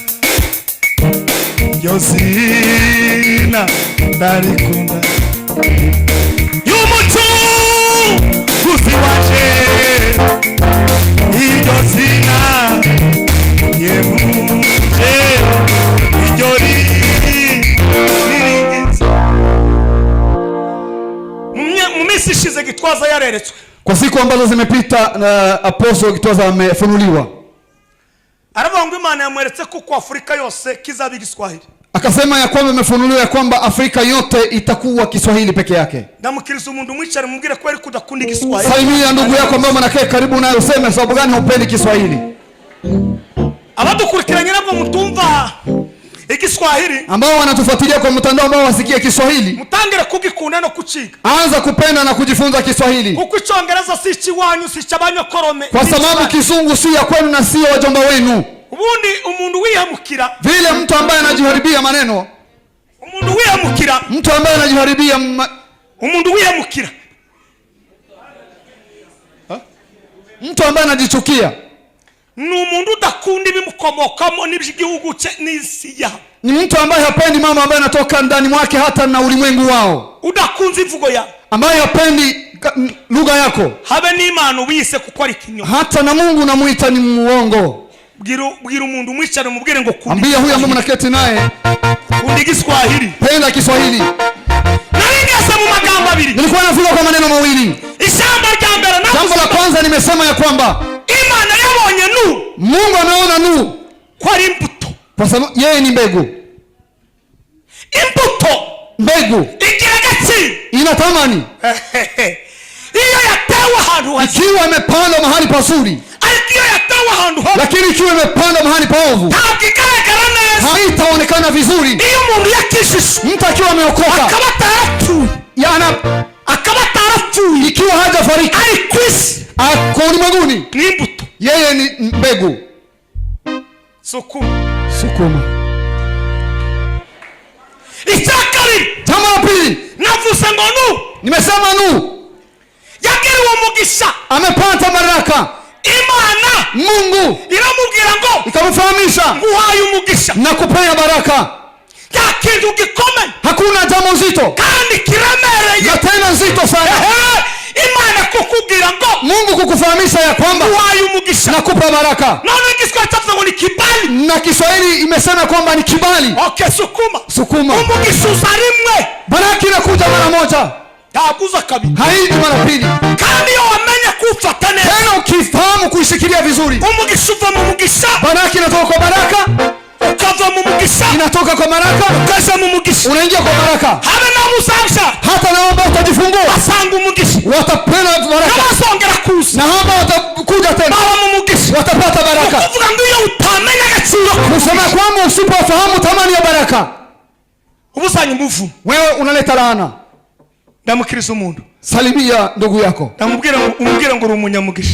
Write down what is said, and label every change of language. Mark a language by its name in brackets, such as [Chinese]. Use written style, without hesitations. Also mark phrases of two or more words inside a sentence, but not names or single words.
[Kinyarwanda] Yozina ndarikunda y'umucunguzi wanje, yozina yehuje niryo niringeza. Mu minsi ishize Gitwaza yareretswe. [Swahili] Kwa siku ambazo zimepita na Apostle Gitwaza amefunuliwa. [Kinyarwanda] Aravuga ngo Imana yamweretse ko kwa Afrika yose kizabi Kiswahili. [Swahili] Akasema ya kwamba imefunuliwa ya kwamba Afrika yote itakuwa Kiswahili peke yake. [Kinyarwanda] Ndamukiriza umuntu mwicare mubwire ko ari kudakundi Kiswahili. [Swahili] Salimia ndugu yako ambao mnakaa karibu naye, useme sababu gani hupendi Kiswahili. [Kinyarwanda] Abadukurikiranye nabo mutumva Kiswahili, [Swahili] ambao wanatufuatilia kwa mtandao, ambao wasikia Kiswahili, [Kinyarwanda] mutangire kugikunda no kuciga. [Swahili] Anza kupenda na kujifunza Kiswahili. [Kinyarwanda] Kuko Icyongereza si kiwanyu si cyabanyokorome. [Swahili] Kwa sababu Kizungu si ya kwenu na si ya wajomba wenu. [Kinyarwanda] Ubundi umuntu wiyamukira, [Swahili] vile mtu ambaye anajiharibia maneno, [Kinyarwanda] umuntu wiyamukira, [Swahili] mtu ambaye anajiharibia [Kinyarwanda] umuntu wiyamukira, [Swahili] mtu ambaye anajichukia, [Kinyarwanda] ni umuntu udakunda ibimukomokamo n'iby'igihugu cye n'isi yabo. [Swahili] Ni mtu ambaye hapendi mambo ambayo yanatoka ndani mwake hata na ulimwengu wao. [Kinyarwanda] Udakunze imvugo yao, [Swahili] ambaye hapendi lugha yako. [Kinyarwanda] Habe n'Imana ubise kuko ari kinyoma. [Swahili] Hata na Mungu namuita ni muongo. [Kinyarwanda] Bwira umuntu mwicare mubwire ngo kundi. [Swahili] Ambia huyu ambaye mnaketi naye, [Kinyarwanda] kundi Kiswahili. [Swahili] Penda Kiswahili. [Kinyarwanda] Naringasa mu magambo abiri. [Swahili] Nilikuwa nafunga kwa maneno mawili. [Kinyarwanda] Ishamba rya mbere na [Swahili] jambo la kwanza nimesema ya kwamba [Kinyarwanda] Imana yabonye Nuhu. [Swahili] Mungu ameona Nuhu [Kinyarwanda] kwa ari imbuto. [Swahili] kwa sababu yeye ni mbegu. [Kinyarwanda] Imbuto [Swahili] Mbegu [Kinyarwanda] igira agaciro, [Swahili] ina thamani [Kinyarwanda] iyo yatewe ahantu hasi, [Swahili] ikiwa imepandwa mahali pazuri, [Kinyarwanda] ariko iyo yatewe ahantu habi, [Swahili] lakini ikiwa imepandwa mahali paovu [Kinyarwanda] ntabwo igaragara neza. [Swahili] haitaonekana vizuri. [Kinyarwanda] Iyo umuntu yakishije [Swahili] Mtu akiwa ameokoka [Kinyarwanda] akaba atarapfuye, akaba atarapfuye, [Swahili] ikiwa hajafariki, [Kinyarwanda] ari ku isi, [Swahili] ako ulimwenguni, [Kinyarwanda] ni imbuto. [Swahili] yeye ni mbegu. Sukuma. [Kinyarwanda] Icya kabiri, [Swahili] Jambo la pili, [Kinyarwanda] navuze ngo [Swahili] nimesema Nuhu [Kinyarwanda] yagiriwe umugisha, [Swahili] amepata baraka. [Kinyarwanda] Imana [Swahili] Mungu [Kinyarwanda] iramubwira ngo [Swahili] ikamfahamisha [Kinyarwanda] nguhaye umugisha, [Swahili] na kupea baraka. [Kinyarwanda] nta kintu gikomeye [Swahili] Hakuna jambo nzito [Kinyarwanda] kandi kiremereye [Swahili] na tena nzito sana [Kinyarwanda] Imana kukubwira ngo [Swahili] Mungu kukufahamisha ya kwamba [Kinyarwanda] nguhaye umugisha, [Swahili] nakupa baraka. [Kinyarwanda] none Igiswahili cyavuze ngo ni kibali, [Swahili] Na Kiswahili imesema kwamba ni kibali. okay, Sukuma. [Kinyarwanda] umugisha uza rimwe, [Swahili] Baraka inakuja mara moja, [Kinyarwanda] ntabwo uza kabiri, [Swahili] haiji mara pili. [Kinyarwanda] kandi iyo wamenye kuwufata neza, [Swahili] Tena ukifahamu kuishikilia vizuri, [Kinyarwanda] umugisha uva mu mugisha, [Swahili] baraka inatoka kwa baraka, [Kinyarwanda] ukava mu mugisha, [Swahili] inatoka kwa baraka, [Kinyarwanda] ukaza mu mugisha. [Swahili] unaingia kwa baraka. [Kinyarwanda] Habe na musasha [Swahili] Hata na ambao utajifungua [Kinyarwanda] basanga umugisha, [Swahili] watapenda baraka, [Kinyarwanda] n'abazongera kuza [Swahili] na ambao watakuja tena [Kinyarwanda] baba mu mugisha. [Swahili] watapata baraka. [Kinyarwanda] Ukuvuga ngo iyo utamenya agaciro [Swahili] Kusema kwamba usipofahamu thamani ya baraka, [Kinyarwanda] ubusanya umuvumo. [Swahili] wewe unaleta laana. [Kinyarwanda] Ndamukiriza umuntu, [Swahili] Salimia ndugu yako, [Kinyarwanda] umubwire ngo uri umunyamugisha,